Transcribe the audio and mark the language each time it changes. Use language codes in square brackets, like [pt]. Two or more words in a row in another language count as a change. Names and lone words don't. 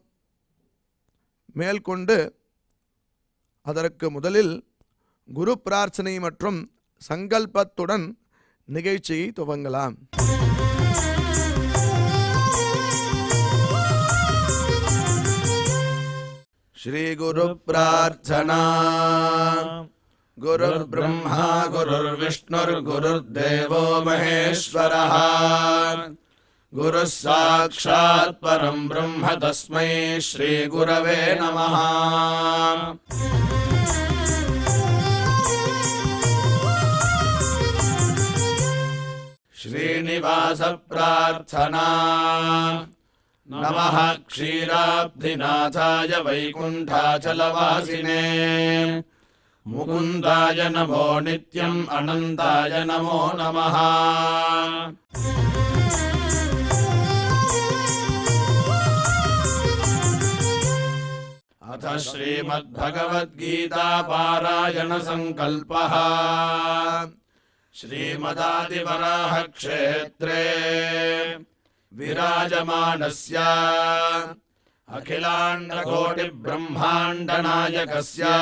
[ta] மேற்கொண்டு அதற்கு முதலில் குரு பிரார்த்தனை மற்றும் சங்கல்பத்துடன் நிகழ்ச்சியை துவங்கலாம். [sa] ஸ்ரீ குரு பிரார்த்தனா. குருர் பிரம்மா குருர் விஷ்ணுர் குருர் தேவோ மகேஸ்வரः குருः சாக்ஷாத் பரம் பிரம்ம தஸ்மை ஸ்ரீ குரவே நமः. ஸ்ரீனிவாச பிரார்த்தனா. நமः க்ஷீராப்திநாதாய வைகுண்டாச்சலவாசினே முகுந்தாய நமோ நித்யம் அனந்தாய நமோ நமः. अथ श्रीमद्भगवद्गीता पारायण संकल्पः. श्रीमदादिवराह क्षेत्रे विराजमानस्य अखिलाण्डकोटि ब्रह्माण्ड नायकस्य